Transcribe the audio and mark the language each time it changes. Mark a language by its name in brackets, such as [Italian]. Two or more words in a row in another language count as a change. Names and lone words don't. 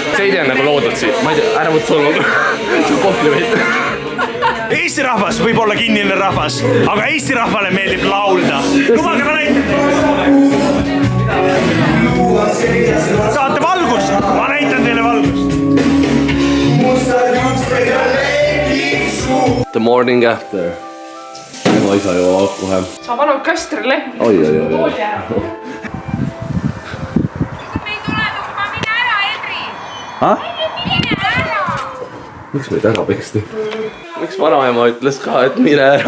[Estonian] Seidi on nagu loodud siit. Ma ei tea, ära võtta solvab. See on kompliment. Eesti rahvas võib olla kinnine rahvas, aga Eesti rahvale meeldib laulda. Lubage ma näitan. Saate valgust? Ma näitan teile valgust. [English] The morning after. [Estonian] Ma ei saa ju kohe. Sa pannud kastrile. Oi. Me ei tule tuppa, mine ära, Henri! Mine ära! Miks meid ära peksti? Miks vanaema ütles ka, et mine ära?